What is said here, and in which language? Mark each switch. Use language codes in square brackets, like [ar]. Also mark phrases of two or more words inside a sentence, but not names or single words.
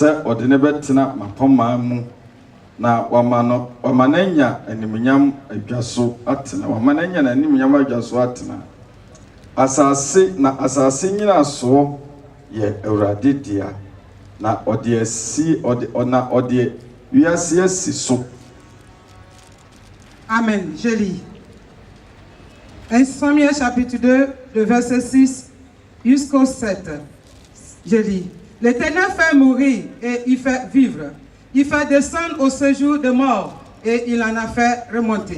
[ak] Se odene betena mapoma mu na wamananya animunyam adwaso atena wamananya na animunyam adwaso atena asase nyina so ye Awurade dia na ode asi ode wiase asi so. [fr] Amen. Je lis. 1 Samuel chapitre 2, de verset 6 jusqu'au 7. Je lis. L'Éternel fait mourir et il fait vivre. Il fait descendre au séjour de mort et il en a fait remonter.